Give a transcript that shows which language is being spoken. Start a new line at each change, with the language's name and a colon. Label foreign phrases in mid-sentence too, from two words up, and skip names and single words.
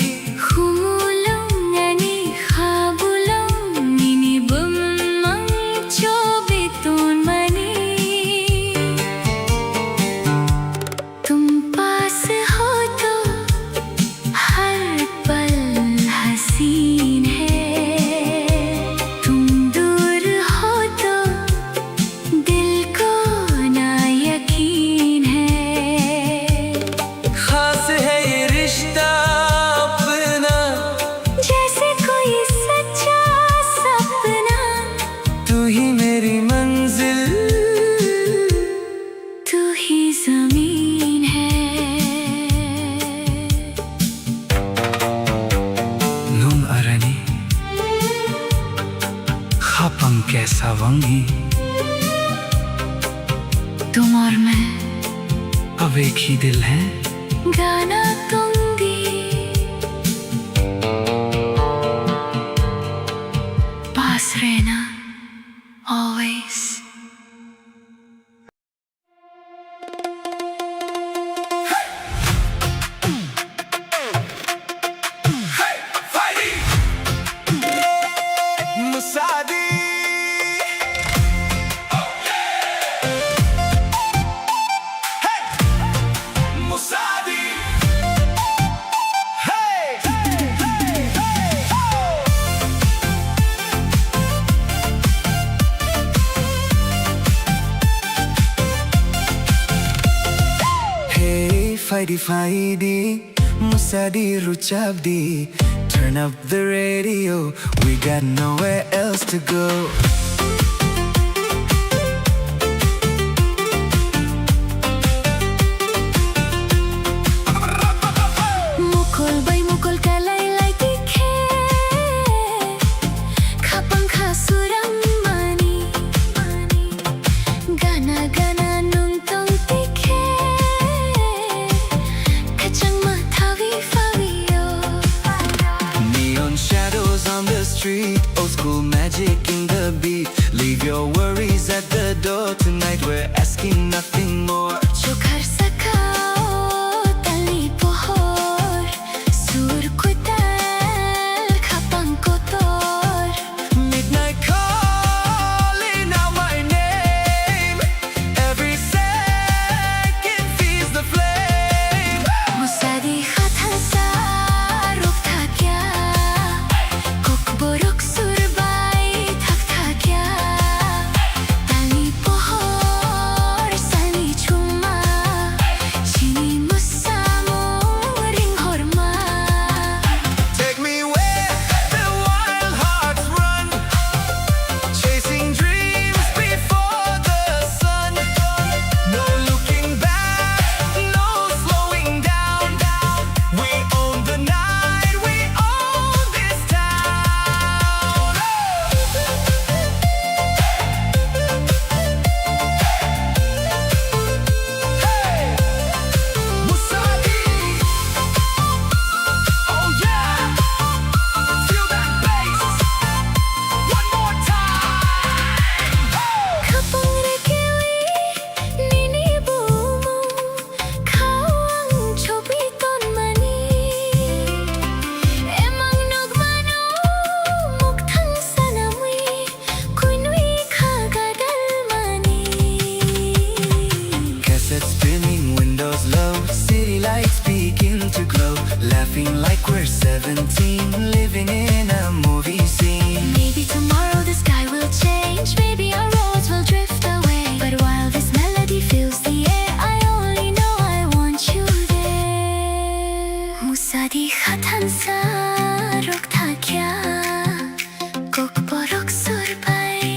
Kok Borok: Humulong ani habulong minibumang chobitun mani।
Hindi: तुम पास हो तो हर पल हसीन है, तुम दूर हो तो दिल को ना यकीन है। खास है ये रिश्ता अपना, जैसे कोई सच्चा सपना। तू ही मेरी मंजिल, तू ही जमीन है।
Kok Borok: nung arani khapang kaisa wangi,
Hindi: तुम और मैं अब एक ही दिल है। गाना गाऊंगी, पास रहना always।
Kok Borok: मुसादी मुसादी Hey, fighty fighty, musadi ruchabdi.
English: Turn up the radio, we got nowhere else to go.
Kok Borok: Mukul bay mukul kalay lay tikhe, khapang khasuram mani। Gana gana nung tong tikhe, kachang mathawi fawiyo।
English: Neon shadows on the street, old school magic in the beat. Leave your worries at the door tonight, we're asking nothing more.
Kok Borok: Chukar sakao tali pohor, sur kutal khapang kotor।
English: Midnight calling out my name, every second feeds the flame.
Kok Borok: Musadi khatan sa ruk tha kya, kok borok surbay thak tha kya। Tali pohor sali chuma, chini musamo ring horma।
English: Take me where the wild hearts run, chasing dreams before the sun. No looking back, no slowing down. We own the night, we own this town. Hey, Musadi. Oh yeah, feel that bass. One more time.
Kok Borok: Khapang rekewi nini bumu, khawang chobiton mani। Emang nagmano mukthang sanamui, kunwi khagadal mani।
English: Cassette spinning, windows low, city lights begin to glow. Laughing like we're 17, living in a movie scene. Maybe tomorrow the sky will change, maybe our roads will drift away. But while this melody fills the air, I only know I want you there।
Kok Borok: Musadi khatan sa ruk tha kya, kok borok surbay